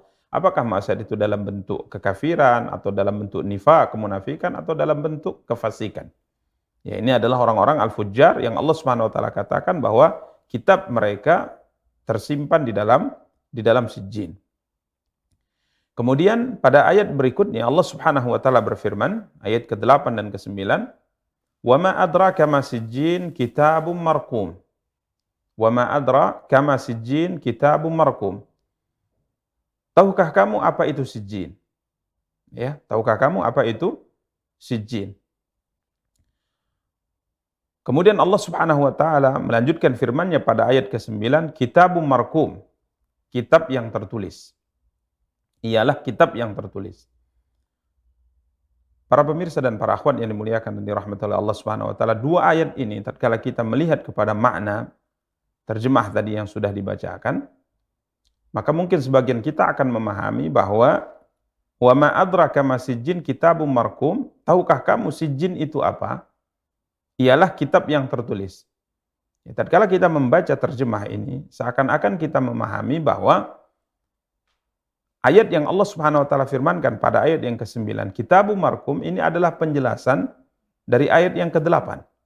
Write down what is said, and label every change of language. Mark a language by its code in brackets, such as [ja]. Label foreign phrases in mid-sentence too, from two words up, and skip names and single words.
[id] Apakah maksiat itu dalam bentuk kekafiran atau dalam bentuk nifaq, kemunafikan, atau dalam bentuk kefasikan? Ya, ini adalah orang-orang al-fujjar yang Allah [ar] سبحانه وتعالى [id] katakan bahwa kitab mereka tersimpan di dalam sijjin. Kemudian pada ayat berikutnya Allah [ar] سبحانه وتعالى [id] berfirman, ayat ke-8 dan ke-9, [ar] "وما أدراك ما سجين كتاب مرقوم." وما أدراك ما سجين كتاب مرقوم. [id] Tahukah kamu apa itu sijjin? Ya, tahukah kamu apa itu sijjin? Kemudian Allah [ar] سبحانه وتعالى [id] melanjutkan firman-Nya pada ayat ke-9, [ar] كتاب مرقوم, [id] kitab yang tertulis. Ialah kitab yang tertulis. Para pemirsa dan para akhwat yang dimuliakan dan dirahmati oleh Allah [ar] سبحانه وتعالى, [id] dua ayat ini tatkala kita melihat kepada makna terjemah tadi yang sudah dibacakan, maka mungkin sebagian kita akan memahami bahwa [ar] وما أدراك ما سجين كتاب مرقوم, [id] tahukah kamu sijjin itu apa? Ialah kitab yang tertulis. Ya, tatkala kita membaca terjemah ini, seakan-akan kita memahami bahwa ayat yang Allah [ar] سبحانه وتعالى [id] firmankan pada ayat yang ke-9, [ar] كتاب مرقوم, [id] ini adalah penjelasan dari ayat yang ke-8.